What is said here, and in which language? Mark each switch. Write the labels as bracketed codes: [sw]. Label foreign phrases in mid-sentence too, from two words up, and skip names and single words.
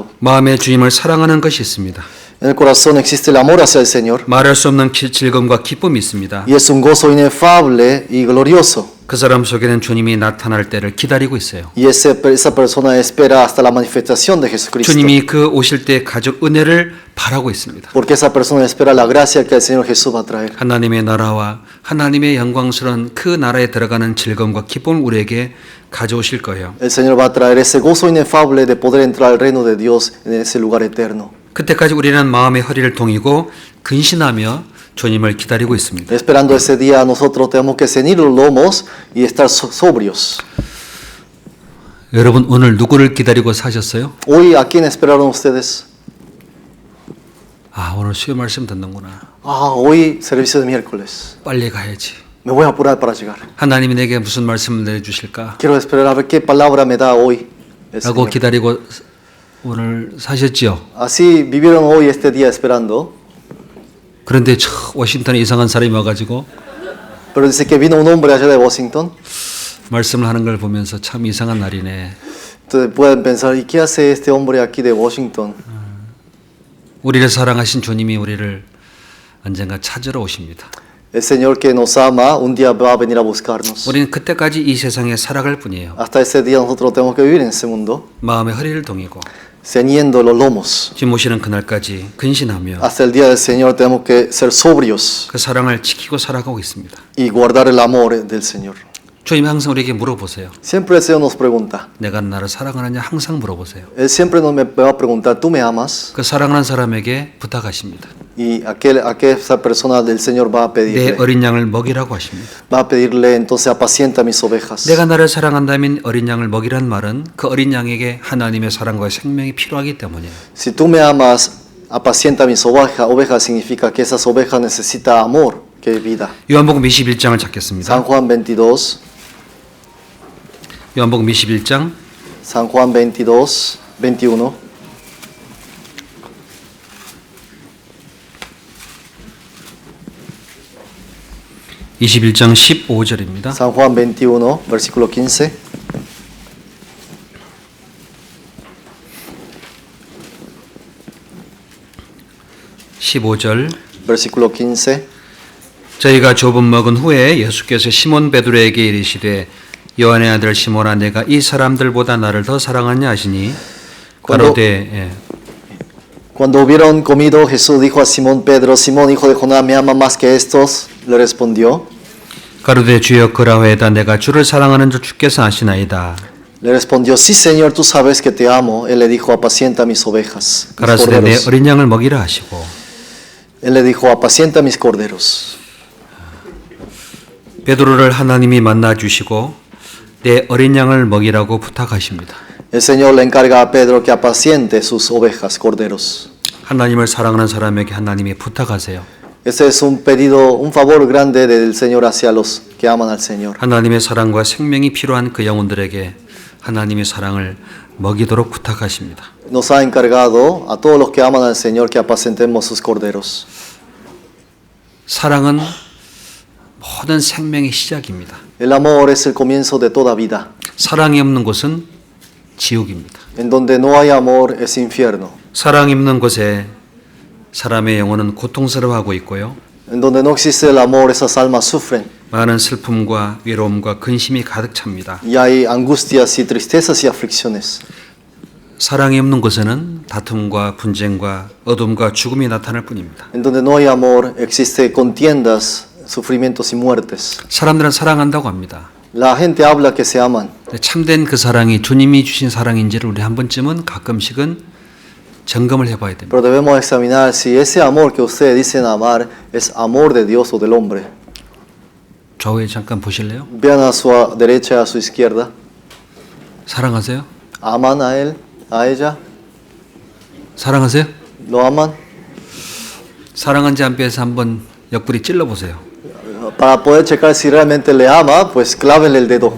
[ko] 마음에 주님을 사랑하는 것이 있습니다. [es] En el corazón existe el amor hacia el Señor [ko] 말할 수 없는 즐거움과 기쁨이 있습니다. [es] y es un gozo inefable y glorioso. [ko] 그 사람 속에는 주님이 나타날 때를 기다리고 있어요. [es] Y esa persona espera hasta la manifestación de Jesucristo. [ko] 주님이 그 오실 때 가질 은혜를 바라고 있습니다. [es] Porque esa persona espera la gracia que el Señor Jesús va a traer. [ko] 하나님의 나라와 하나님의 영광스러운 그 나라에 들어가는 즐거움과 기쁨을 우리에게 가져오실 거예요. [es] El Señor va a traer ese gozo inefable de poder entrar al reino de Dios en ese lugar eterno. [ko] 그때까지 우리는 마음의 허리를 동이고 근신하며 주님을 기다리고 있습니다. [es] Esperando ese día, nosotros tenemos que ceñir los lomos y estar sobrios. [ko] 여러분 오늘 누구를 기다리고 사셨어요? [es] Hoy, ¿a quién esperaron ustedes? [ko] 아 오늘 수요 말씀 듣는구나. [es] Hoy servicio de miércoles. [ko] 빨리 가야지. [es] Me voy a apurar para llegar. [ko] 하나님이 내게 무슨 말씀을 내주실까? [es] Quiero esperar a ver qué palabra me da hoy el [ko] 라고 [es] Señor. [ko] 기다리고 오늘 사셨지요. [es] Así vivieron hoy este día esperando. [ko] 그런데 워싱턴에 이상한 사람이 와가지고 [es] Pero dice que vino un hombre allá de Washington. [ko] 말씀을 하는 걸 보면서 참 이상한 날이네. [es] Entonces pueden pensar, ¿y qué hace este hombre aquí de Washington? [ko] 우리를 사랑하신 주님이 우리를 언젠가 찾으러 오십니다. [es] El Señor que nos ama un día va a venir a buscarnos. [ko] 우리는 그때까지 이 세상에 살아갈 뿐이에요. [es] Hasta ese día nosotros tenemos que vivir en ese mundo, [ko] 마음의 허리를 동이고 [es] ceñiendo los lomos. [ko] 주님 오시는 그날까지 근신하며 [es] Hasta el día del Señor tenemos que ser sobrios [ko] 그 사랑을 지키고 살아가고 있습니다. [es] y guardar el amor del Señor. [ko] 주님이 항상 우리에게 물어보세요. [es] Siempre el Señor nos pregunta. [ko] 내가 나를 사랑하느냐 항상 물어보세요. [es] Él siempre me va a preguntar, ¿tú me amas? [ko] 그 사랑하는 사람에게 부탁하십니다. [es] Y esa persona del Señor va a [ko] 내 [es] pedirle. [ko] 어린 양을 먹이라고 하십니다. [es] Va a pedirle, entonces apacienta mis ovejas. [ko] 내가 나를 사랑한다면 어린 양을 먹이란 말은 그 어린 양에게 하나님의 사랑과 생명이 필요하기 때문이에요. [es] Si tú me amas, apacienta mis ovejas significa que esas ovejas necesitan amor, que es vida. [ko] 요한복음 21장을 찾겠습니다. [es] San Juan 22, [ko] 요한복음 21장 [es] San Juan 22, 21. [ko] (21장 15절입니다) [es] San Juan 21, versículo 15. [ko] (15절) [es] Versículo 15. [ko] 저희가 조금 먹은 후에 예수께서 시몬 베드로에게 이르시되 요한의 아들 시몬아 내가 이 사람들보다 나를 더 사랑하냐 하시니 가로되 [es] Cuando hubieron comido, Jesús dijo a Simón Pedro, Simón, hijo de Jonás, ¿me ama más que estos? Le respondió. [ko] 가로되 주여 그라하에다 내가 주를 사랑하는 줄 주께서 아시나이다. [es] Le respondió, sí, Señor, tú sabes que te amo. Él le dijo, apacienta mis ovejas. Mis [ko] 가라사대 내 [es] corderos. [ko] 어린 양을 먹이라 하시고 [es] Él le dijo, apacienta mis corderos. [ko] 베드로를 하나님이 만나 주시고 내 어린 양을 먹이라고 부탁하십니다. [es] El Señor le encarga a Pedro que apaciente sus ovejas, corderos. [ko] 하나님을 사랑하는 사람에게 하나님이 부탁하세요. [es] Ese es un pedido, un favor grande del Señor hacia los que aman al Señor. [ko] 하나님의 사랑과 생명이 필요한 그 영혼들에게 하나님의 사랑을 먹이도록 부탁하십니다. [es] Nos ha encargado a todos los que aman al Señor que apacentemos sus corderos. [ko] 사랑은 모든 생명의 시작입니다. [es] El amor es el comienzo de toda vida. [ko] 사랑이 없는 곳은 지옥입니다. [es] En donde no hay amor es infierno. [ko] 사랑이 없는 곳에 사람의 영혼은 고통스러워하고 있고요. [es] En donde no existe el amor, esas almas sufren. [ko] 많은 슬픔과 외로움과 근심이 가득 찹니다. [es] Y hay angustias y tristezas y aflicciones. [ko] 사랑이 없는 곳에는 다툼과 분쟁과 어둠과 죽음이 나타날 뿐입니다. [es] En donde no hay amor, existe contiendas, sufrimientos y muertes. [ko] 사람들은 사랑한다고 합니다. [es] La gente habla que se aman. [ko] 참된 그 사랑이 주님이 주신 사랑인지를 우리 한 번쯤은 가끔씩은 점검을 해봐야 됩니다. [es] Pero debemos examinar si ese amor que ustedes dicen amar es amor de Dios o del hombre. [ko] 좌우에 잠깐 보실래요? [es] Vean a su derecha y a su izquierda. [ko] 사랑하세요? [es] ¿Aman a él, a ella? [ko] 사랑하세요? [es] ¿Lo aman? [ko] 사랑한지 안 빼서 한번 옆구리 찔러보세요. [es] Para poder checar si realmente le ama, pues clávenle el dedo.